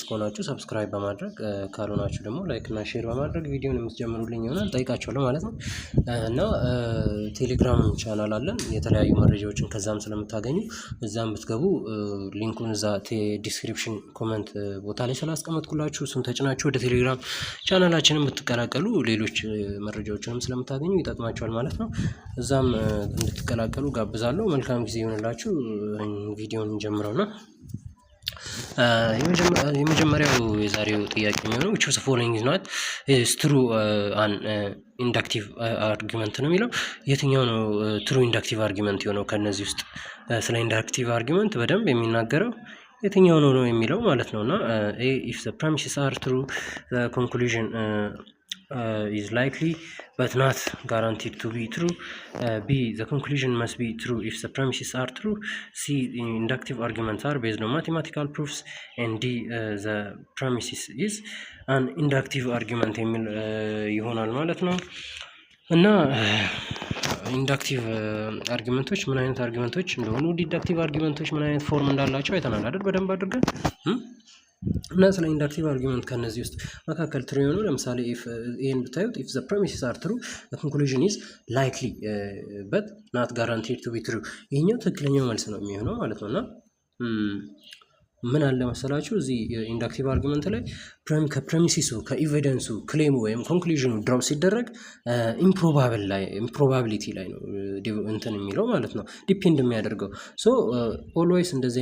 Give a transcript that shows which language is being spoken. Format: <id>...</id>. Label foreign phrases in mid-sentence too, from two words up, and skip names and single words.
<am>ከሆናችሁ ሰብስክራይብ በማድረግ ካልሆናችሁ ደግሞ ላይክ እና ሼር በማድረግ ቪዲዮን የምትጀምሩልኝ ይሆናል ጠይቃችኋለሁ ማለት ነው። እና ቴሌግራም ቻናል አለን የተለያዩ መረጃዎችን ከዛም ስለምታገኙ እዛም ብትገቡ ሊንኩን እዛ ዲስክሪፕሽን ኮመንት ቦታ ላይ ስላስቀመጥኩላችሁ እሱን ተጭናችሁ ወደ ቴሌግራም ቻናላችንን ብትቀላቀሉ ሌሎች መረጃዎችንም ስለምታገኙ ይጠቅማችኋል ማለት ነው። እዛም እንድትቀላቀሉ ጋብዛለሁ። መልካም ጊዜ ይሆንላችሁ። ቪዲዮውን እንጀምረውና የመጀመሪያው የዛሬው ጥያቄ የሚሆነው</am> <en>which of the following is not is true an inductive argument</en> <am>ነው የሚለው። የትኛው ነው</am> <en>true inductive argument</en> <am>የሆነው ከነዚህ ውስጥ?</am> <en>ስለ inductive argument</en> <am>በደንብ የሚናገረው የትኛው ነው የሚለው ማለት ነውና</am> <en>a if the premises are true the conclusion is likely but not guaranteed to be true. B the conclusion must be true if the premises are true. C inductive arguments are based on mathematical proofs. And D the premises is an inductive argument</en> <am>የሚል ይሆናል ማለት ነው። እና</am> <en>inductive arguments</en> <am>ምን አይነት አርጊመንቶች እንደሆኑ</am> <en>deductive arguments</en> <am>ምን አይነት ፎርም እንዳላቸው አይተናል አይደል? በደንብ አድርገን እና ስለ</am> <en>inductive argument</en> <am>ከነዚህ ውስጥ መካከል ትሩ የሆነው ለምሳሌ if ይሄን ብታዩት</am> <en>if the premises are true the conclusion is likely but not guaranteed to be true</en> <am>ይሄኛው ትክክለኛው መልስ ነው የሚሆነው ማለት ነውና ምን አለ መሰላችሁ እዚህ</am> <en>inductive argument</en> <am>ላይ ከፕሬሚሲሱ ከኤቪደንሱ ክሌሙ ወይም ኮንክሉዥኑ ድሮፕ ሲደረግ ኢምፕሮባቢሊቲ ላይ ነው እንትን የሚለው ማለት ነው ዲፔንድ የሚያደርገው።</am> <en>so always</en> <am>እንደዚህ</am>